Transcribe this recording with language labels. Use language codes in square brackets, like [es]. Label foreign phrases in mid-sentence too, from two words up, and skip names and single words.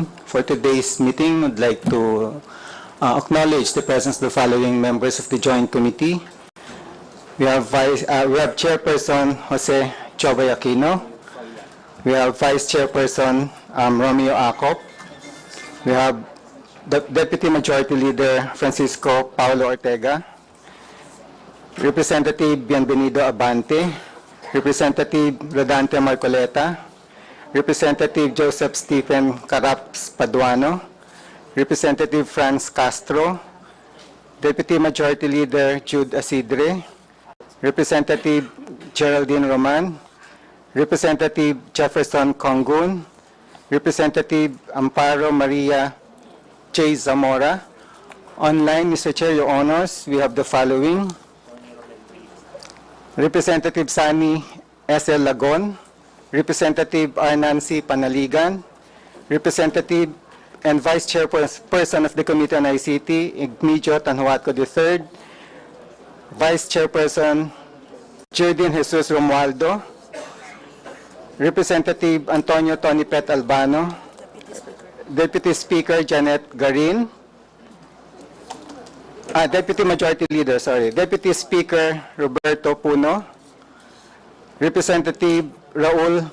[en] For today's meeting, I'd like to acknowledge the presence of the following members of the Joint Committee. We have Chairperson Jose Joby Aquino. We have Vice Chairperson Romeo Acop. We have Deputy Majority Leader Francisco Paulo Ortega, Representative Bienvenido Abante, Representative Rodante Marcoleta, Representative Joseph Stephen Caraps Paduano, Representative Franz Castro, Deputy Majority Leader Jude Asidre, Representative Geraldine Roman, Representative Jefferson Congun, Representative Amparo Maria J. Zamora. Online, Mr. Chair, Your Honors, we have the following. Representative Sani S. L. Lagon, Representative R. Nancy Panaligan, Representative and Vice Chairperson of the Committee on ICT, Igmedio Tanhuatco III, Vice Chairperson Jerdin Jesus Romualdo, Representative Antonio Tony Pet Albano, Deputy Speaker Janet Garin, Deputy Majority Leader, Deputy Speaker Roberto Puno, Representative Raul